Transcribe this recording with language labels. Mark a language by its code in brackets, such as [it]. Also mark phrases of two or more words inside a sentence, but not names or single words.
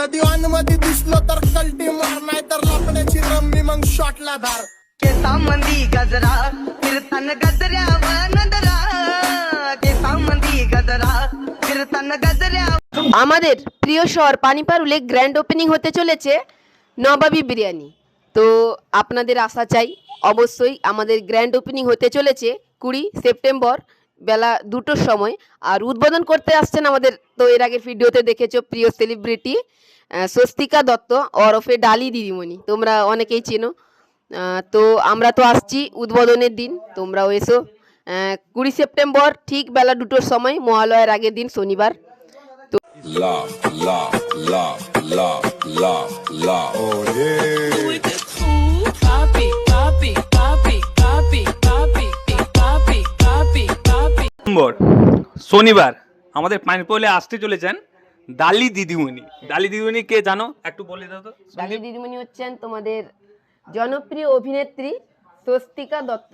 [mr] कधी ऑन मध्ये दिसलो तर कल्टी मार, नाही तर लपण्याची रम्मी मग शॉटला धार. केसांमंदी गजरा फिरताना गजऱ्यावर नजरा, केसांमंदी गजरा फिरताना गजऱ्या। [bn] আমাদের প্রিয় শহর পানিপারুলে [en] grand opening [bn] হতে চলেছে নবাবী বিরিয়ানি। তো আপনাদের আশা চাই অবশ্যই আমাদের [en] grand opening [bn] হতে চলেছে 20 সেপ্টেম্বর বেলা 2টোর সময়। আর উদ্বোধন করতে আসছেন আমাদের, তো এর আগের ভিডিওতে দেখেছো, প্রিয় সেলিব্রিটি স্বস্তিকা দত্ত ওরফে ডালি দিদিমণি, তোমরা অনেকেই চেনো। তো আমরা তো আসছি উদ্বোধনের দিন, তোমরাও এসো। 20 সেপ্টেম্বর ঠিক বেলা 2টোর সময়, মহালয়ার আগের দিন শনিবার। [en] Love, love, love, love, love, love. Oh yeah. [bn] শনিবার আমাদের পানিপোলে আসতে চলেছেন ডালি দিদিমণি। ডালি দিদিমণি কে জানো, একটু বলে দাও তো। ডালি দিদিমণি হচ্ছেন তোমাদের জনপ্রিয় অভিনেত্রী স্বস্তিকা দত্ত,